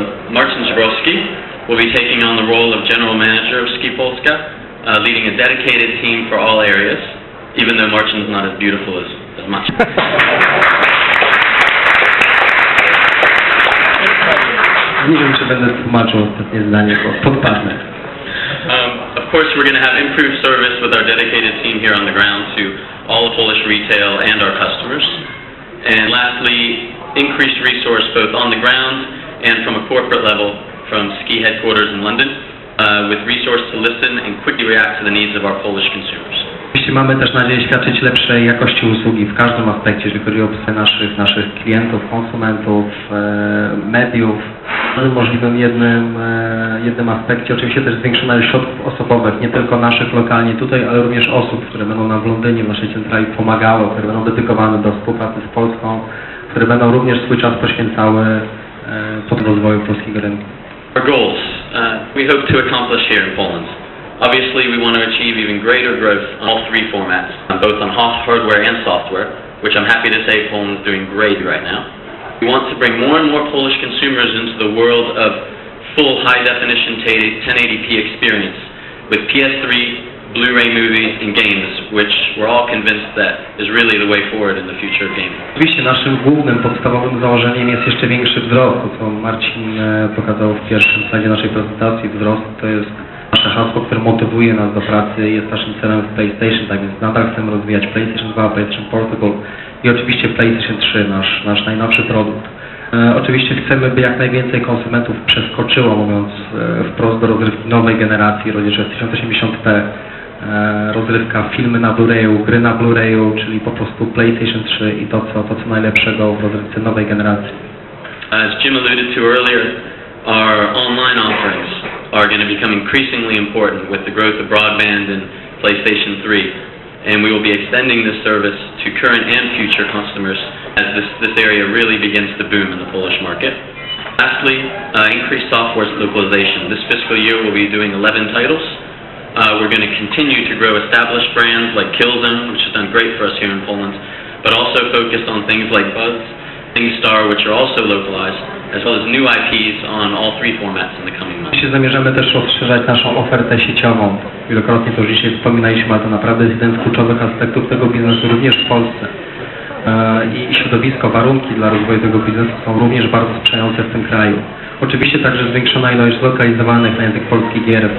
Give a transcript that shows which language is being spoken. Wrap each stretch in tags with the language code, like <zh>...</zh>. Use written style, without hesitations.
<en>Marcin Zbrowski will be taking on the role of general manager of Ski Polska, leading a dedicated team for all areas, even though Marcin is not as beautiful as Maciej.</en> <pl>Nie wiem, czy będę tłumaczył ostatnie zdanie, bo podpadnę.</pl> <en>Of course, we're going to have improved service with our dedicated team here on the ground to all of Polish retail and our customers. And lastly, increased resource both on the ground and from a corporate level from Ski headquarters in London, with resource to listen and quickly react to the needs of our Polish consumers.</en> <pl>Oczywiście mamy też nadzieję świadczyć lepszej jakości usługi w każdym aspekcie, jeżeli chodzi o obsługę naszych klientów, konsumentów, mediów. Możliwym jednym aspekcie oczywiście też zwiększona ilość środków osobowych, nie tylko naszych lokalnie tutaj, ale również osób, które będą nam w Londynie, w naszej centrali pomagały, które będą dedykowane do współpracy z Polską, które będą również swój czas poświęcały pod rozwoju polskiego rynku.</pl> <en>Our goals we hope to accomplish here in Poland. Obviously we want to achieve even greater growth on all three formats, both on hardware and software, which I'm happy to say Poland is doing great right now. We want to bring more and more Polish consumers into the world of full high-definition 1080p experience with PS3, Blu-ray movies and games, which we're all convinced that is really the way forward in the future of gaming.</en> <pl>Oczywiście naszym głównym, podstawowym założeniem jest jeszcze większy wzrost, co Marcin pokazał w pierwszym slajdzie naszej prezentacji. Wzrost to jest nasze hasło, które motywuje nas do pracy i jest naszym celem w PlayStation, tak więc nadal chcemy rozwijać PlayStation 2, PlayStation Portable i oczywiście PlayStation 3, nasz najnowszy produkt. Oczywiście chcemy, by jak najwięcej konsumentów przeskoczyło, mówiąc wprost, do rozrywki nowej generacji, rodzicze 1080p, rozrywka, filmy na Blu-rayu, gry na Blu-rayu, czyli po prostu PlayStation 3 i to co najlepszego w rozrywce nowej generacji.</pl> <en>As Jim alluded to earlier, our online offerings are going to become increasingly important with the growth of broadband and PlayStation 3. And we will be extending this service to current and future customers as this area really begins to boom in the Polish market. Lastly, increased software localization. This fiscal year we'll be doing 11 titles. We're going to continue to grow established brands like Killzone, which has done great for us here in Poland, but also focus on things like Buzz, ThingStar, which are also localized, as well as new IPs on all three formats in the coming months.</en> <pl>My się zamierzamy też rozszerzać naszą ofertę sieciową. Wielokrotnie to już dzisiaj wspominaliśmy, ale to naprawdę jest jeden z kluczowych aspektów tego biznesu również w Polsce. I środowisko, warunki dla rozwoju tego biznesu są również bardzo sprzyjające w tym kraju. Oczywiście także zwiększona ilość zlokalizowanych na język polski gier.</pl>